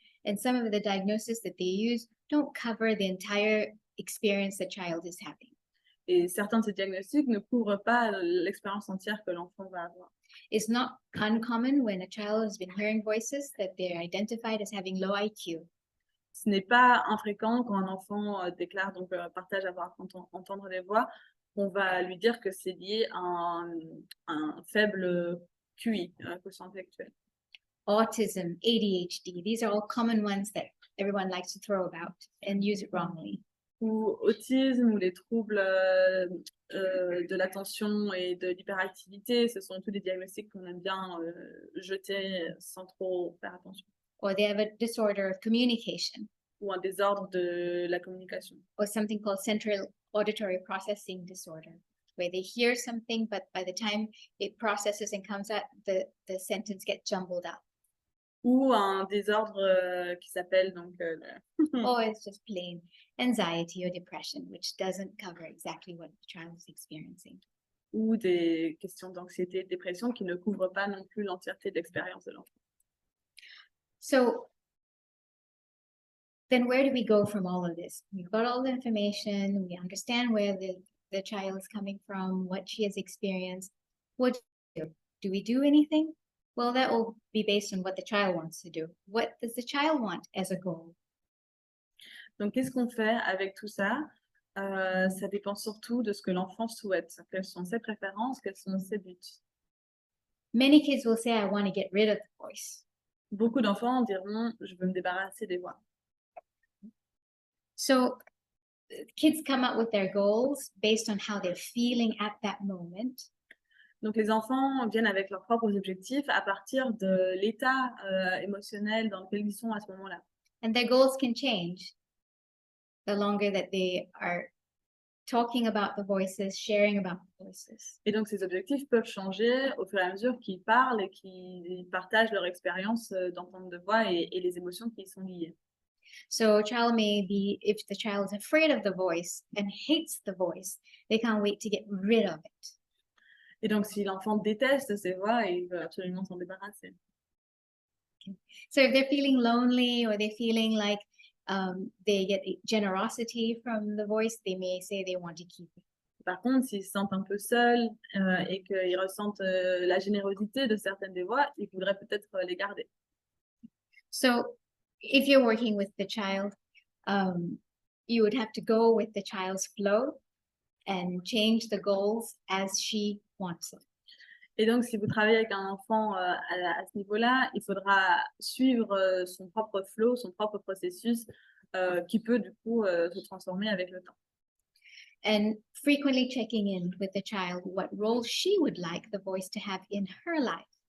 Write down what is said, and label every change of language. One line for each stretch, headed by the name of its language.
English: And some of the diagnoses that they use don't cover the entire experience the child is having.
French: Et certains de ces diagnostics ne couvrent pas l'expérience entière que l'enfant va avoir.
English: It's not uncommon when a child has been hearing voices that they're identified as having low IQ.
French: Ce n'est pas infréquent quand un enfant partage avoir entendre des voix, on va lui dire que c'est lié à un faible QI, quotient intellectuel.
English: Autism, ADHD, these are all common ones that everyone likes to throw about and use it wrongly.
French: Ou autisme ou les troubles de l'attention et de l'hyperactivité, ce sont tous des diagnostics qu'on aime bien jeter sans trop faire attention.
English: Or they have a disorder of communication.
French: Ou un désordre de la communication.
English: Or something called central auditory processing disorder, where they hear something, but by the time it processes and comes out, the sentence gets jumbled up.
French: Ou un désordre qui s'appelle
English: Or it's just plain anxiety or depression, which doesn't cover exactly what the child is experiencing.
French: Ou des questions d'anxiété, de dépression qui ne couvrent pas non plus l'entièreté de l'expérience de l'enfant.
English: So then where do we go from all of this? We've got all the information, we understand where the child is coming from, what she has experienced. What do we do? Do we do anything? Well, that will be based on what the child wants to do. What does the child want as a goal?
French: Donc, qu'est-ce qu'on fait avec tout ça? Ça dépend surtout de ce que l'enfant souhaite. Quelles sont ses préférences, quels sont ses buts?
English: Many kids will say, I want to get rid of the voice.
French: Beaucoup d'enfants diront, je veux me débarrasser des voix.
English: So kids come up with their goals based on how they're feeling at that moment.
French: Donc, les enfants viennent avec leurs propres objectifs à partir de l'état émotionnel dans lequel ils sont à ce moment-là.
English: And their goals can change the longer that they are talking about the voices, sharing about the voices.
French: Et donc, ces objectifs peuvent changer au fur et à mesure qu'ils parlent et qu'ils partagent leur expérience d'entendre de voix et les émotions qui y sont liées.
English: So a child may be, if the child is afraid of the voice and hates the voice, they can't wait to get rid of it.
French: Et donc, si l'enfant déteste ces voix, il veut absolument s'en débarrasser.
English: So if they're feeling lonely or they're feeling like they get generosity from the voice, they may say they want to keep it.
French: Par contre, s'ils se sentent un peu seuls et qu'ils ressentent la générosité de certaines des voix, ils voudraient peut-être les garder.
English: So if you're working with the child, you would have to go with the child's flow and change the goals as she wants it.
French: Et donc, si vous travaillez avec un enfant à ce niveau-là, il faudra suivre son propre flow, son propre processus qui peut du coup se transformer avec le temps.
English: And frequently checking in with the child what role she would like the voice to have in her life.